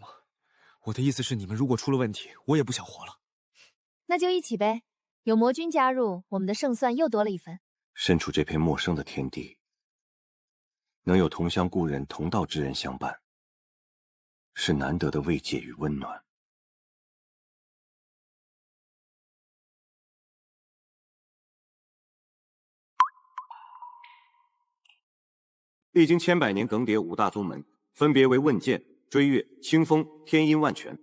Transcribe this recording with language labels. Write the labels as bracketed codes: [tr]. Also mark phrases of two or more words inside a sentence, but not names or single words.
[zh] 我的意思是，你們如果出了問題，我也不想活了。那就一起唄，有魔君加入，我們的勝算又多了一分。身處這片陌生的天地，能有同鄉故人、同道之人相伴，是難得的慰藉與溫暖。歷經千百年更迭5大宗門，分別為問劍、追月、清風、天音、萬全。